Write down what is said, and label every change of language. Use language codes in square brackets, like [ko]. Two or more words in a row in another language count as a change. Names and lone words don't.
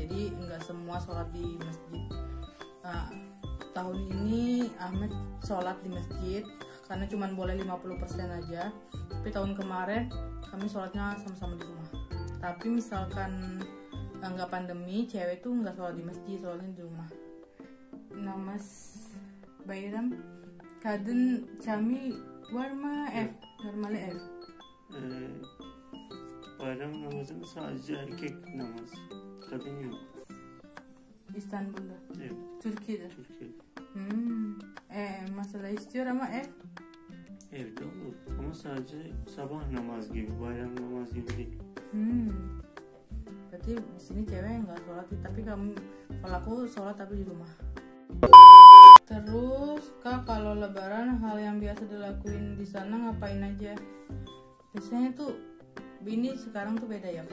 [id] Jadi nggak semua sholat di masjid. Tahun ini Ahmed sholat di masjid karena cuma boleh 50% aja. Tapi tahun kemarin kami sholatnya sama-sama di rumah. Tapi misalkan nggak pandemi, cewek tuh nggak sholat di masjid, sholatnya di rumah. [tr] Namas bayram kadın cami var mı ev? Normali ev. Bayram namazını sadece erkek namaz. Kadın yok. İstanbul'da. Evet. Türkiye'de. Türkiye'de. Mesela istiyor ama ev. Evde olur. Ama sadece sabah namaz gibi, bayram namaz gibi değil. [id] Berarti di sini cewek nggak sholat, tapi kalau aku sholat tapi di rumah. Terus Kak, kalau Lebaran hal yang biasa dilakuin di sana ngapain aja? Biasanya tuh ini sekarang tuh beda ya.